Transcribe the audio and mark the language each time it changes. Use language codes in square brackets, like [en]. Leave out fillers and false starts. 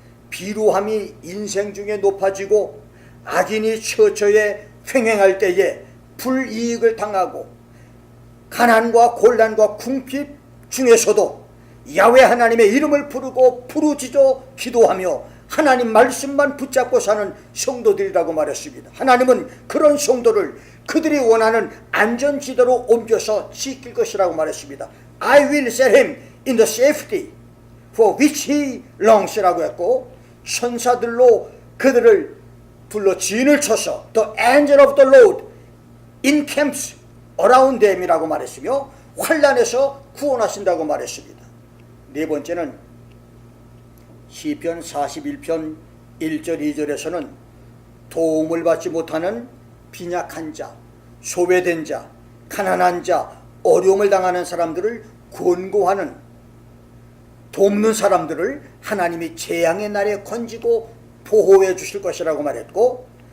[ko] 비루함이 인생 중에 높아지고 악인이 처처에 횡행할 때에 불이익을 당하고 가난과 곤란과 궁핍 중에서도 야훼 하나님의 이름을 부르고 부르짖어 기도하며 하나님 말씀만 붙잡고 사는 성도들이라고 말했습니다. 하나님은 그런 성도를 그들이 원하는 안전지대로 옮겨서 지킬 것이라고 말했습니다. [en] I will set him in the safety for which he longs [ko] 라고 했고, 천사들로 그들을 불러 진을 쳐서 [en] The angel of the Lord encamps around them [ko] 이라고 말했으며 환난에서 구원하신다고 말했습니다. 네 번째는 시편 41편 1절 2절에서는 도움을 받지 못하는 빈약한 자, 소외된 자, 가난한 자, 어려움을 당하는 사람들을 권고하는, 돕는 사람들을 하나님이 재앙의 날에 건지고 보호해 주실 것이라고 말했고,